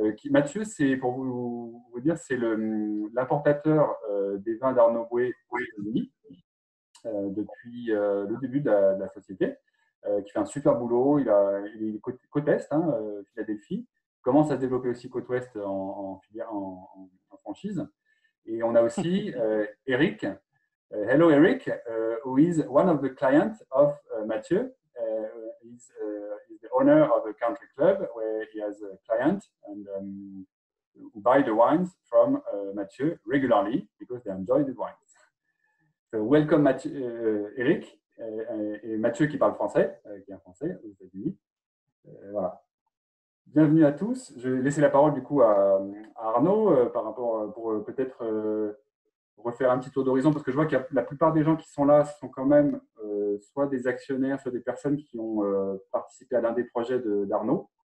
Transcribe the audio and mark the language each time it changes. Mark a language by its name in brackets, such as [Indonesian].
[French] Mathieu, c'est pour vous dire, c'est l'importateur des vins d'Arnaud Bouet aux États-Unis depuis le début de la société, qui fait un super boulot. Il est côte est, Philadelphie, commence à se développer aussi côte ouest en franchise. Et on a aussi Eric. [English] Hello, Eric, who is one of the clients of Mathieu. He's the owner of a country club where he has a client and who buy the wines from Mathieu regularly because they enjoy the wines. So welcome, [French] Mathieu, Eric, et Mathieu qui parle français, qui est un français aux États-Unis. Voilà. Bienvenue à tous. Je vais laisser la parole du coup à Arnaud par rapport pour peut-être refaire un petit tour d'horizon, parce que je vois que la plupart des gens qui sont là sont quand même soit des actionnaires, soit des personnes qui ont participé à l'un des projets d'Arnaud.